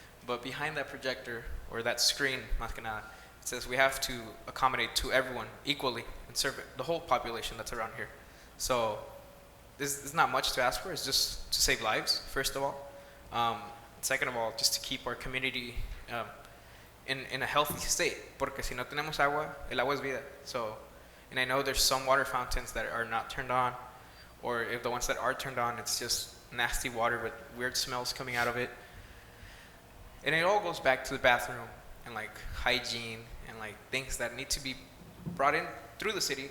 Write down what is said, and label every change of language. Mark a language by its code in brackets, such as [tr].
[en] But behind that projector, or that screen, [es] más que nada, [en] it says we have to accommodate to everyone equally and serve the whole population that's around here. So this is not much to ask for. It's just to save lives, first of all. Second of all, just to keep our community in a healthy state. [es] Porque si no tenemos agua, el agua es vida. [en] So, and I know there's some water fountains that are not turned on, or if the ones that are turned on, it's just nasty water with weird smells coming out of it. And it all goes back to the bathroom and like hygiene and like things that need to be brought in through the city.